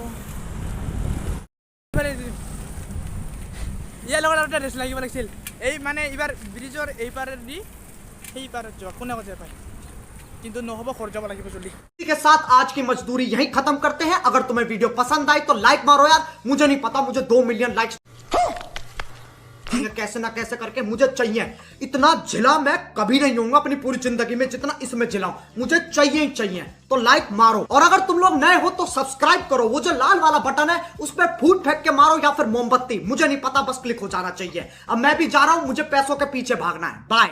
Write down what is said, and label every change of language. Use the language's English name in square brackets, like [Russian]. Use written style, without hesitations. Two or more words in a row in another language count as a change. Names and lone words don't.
[Assamese] ইয়াৰ লগত আৰু এটা ৰেষ্ট লাগিব লাগিছিল এই মানে এইবাৰ ব্ৰিজৰ এইপাৰেদি সেই পাৰত যোৱা কোনে যাব পায় কিন্তু নহ'ব ঘৰ যাব লাগিব জল্দি [Hindi] इसी के साथ आज की मजदूरी यहीं खत्म करते हैं अगर तुम्हें वीडियो पसंद आई तो लाइक मारो यार मुझे नहीं पता मुझे 2 [English] million likes [Hindi] कैसे ना कैसे करके मुझे चाहिए इतना झिला मैं कभी नहीं होऊंगा अपनी पूरी जिंदगी में जितना इसमें झिलाऊं मुझे चाहिए ही चाहिए तो लाइक मारो और अगर तुम लोग नए हो तो सब्सक्राइब करो वो जो लाल वाला बटन है उस पर फूट फेंक के मारो या फिर मोमबत्ती मुझे नहीं पता बस क्लिक हो जाना चाहिए अब मैं भी जा रहा हूं मुझे पैसों के पीछे भागना है बाय